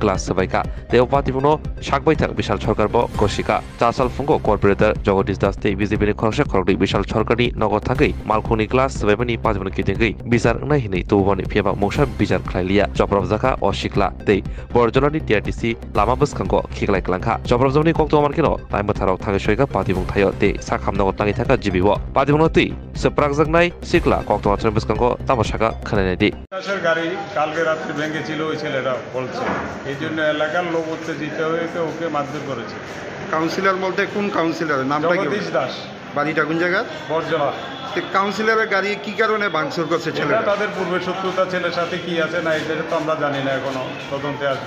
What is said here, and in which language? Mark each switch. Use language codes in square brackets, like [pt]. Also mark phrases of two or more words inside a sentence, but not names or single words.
[trp] Glass Sabaika Deo Patimono Shakbaitang Bishal Sarkarbo Koshika Tasal Fungo Corporator Jogotis Dasti Visibili Korsha Kordi Bishal Sarkani Nogothangi Malkhuni Glass Webani Pajman Kitingi Bizar Nahini Tubani Piaba Mosha Bizar Krailia Choprazaka or Shikla Day Borjolani TRTC Lama Buskango Kiklai Lanka Choprazoni Kokto Markino Timataro Tangashoika Patimung Tayo De Sakamno Tangitaka Jibiwa Patimonoti Suprakzagnai Sikla Kokto Buskango Tamashaka Kanadi [bn] গাড়ি কালকে রাত্রে ভেঙে ছিল ওই ছেলেরা বলছে এই জন্য এলাকার লোক উত্তেজিত হয়ে ওকে মারধর করেছে কাউন্সিলর বলতে কোন কাউন্সিলর নামটা কি জগদীশ দাস বাড়িটা কোন জায়গা বরজলা কাউন্সিলরের গাড়ি কি কারণে ভাঙচুর করছে ছেলেরা তাদের পূর্বে শত্রুতা ছেলের সাথে কি আছে না এটা তো আমরা জানি না এখনো তদন্তে আসবে